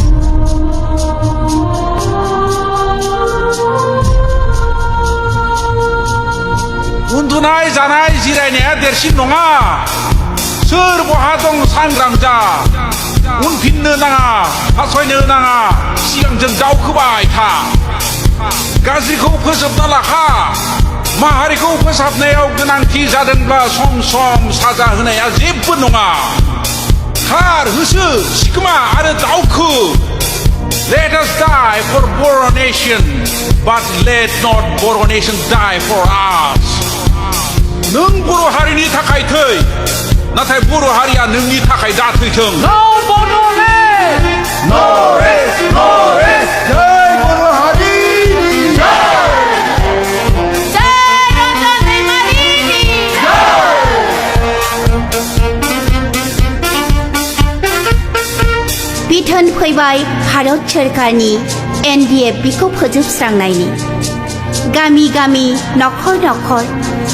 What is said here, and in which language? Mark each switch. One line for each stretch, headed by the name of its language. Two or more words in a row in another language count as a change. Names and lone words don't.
Bodo: उन्दुनाय जानाय जिरायनाया देरसिन नङा सोर बहा दं सांग्रां जा उनफिननो नाङा फासयनो नाङा सिगांजों दावखोबाय था गाज्रिखौ फोजोबना लाखा माहारिखौ फोसाबनायाव गोनांथि जादोंब्ला सम सम साजा होनाया जेबो नङा खार होसो सिखोमा आरो दावखो
English: Let us die for Boro Nation but let not Boro Nation die for us
Bodo: नों बर' हारिनि थाखाय थै नाथाय बर' हारिया नोंनि थाखाय दा थैथों
English: No Bodoland! No rest, no rest,
Bodo: जय बर' हारिनि जय रन्जन दैमारिनि बिथोन फैबाय भारत सोरखारनि NDFB खौ फोजोबस्रांनायनि गामि गामि नखर नखर